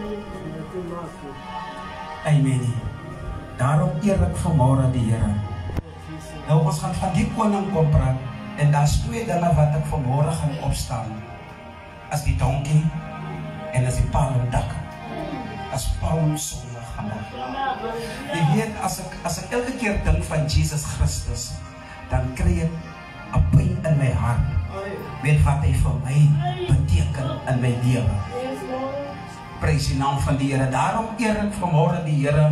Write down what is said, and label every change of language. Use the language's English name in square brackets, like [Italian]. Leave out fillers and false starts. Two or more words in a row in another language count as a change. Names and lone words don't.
[Afrikaans] Amen. Daarom eerlik vanmôre die Here. Nou ons gaan van die koning kom praat en daar's 2 dinge wat ek vanmôre gaan opstaan. As die donkie en as die palmdak. As Palmsondag. vandaag. [Dutch] Je weet, als ik elke keer denk van Jezus Christus, dan krijg ik een pijn in mijn hart. Weet wat hij voor mij betekent in mijn leven. Prijs die naam van die Heer. Daarom eer ik vanmorgen die Heer.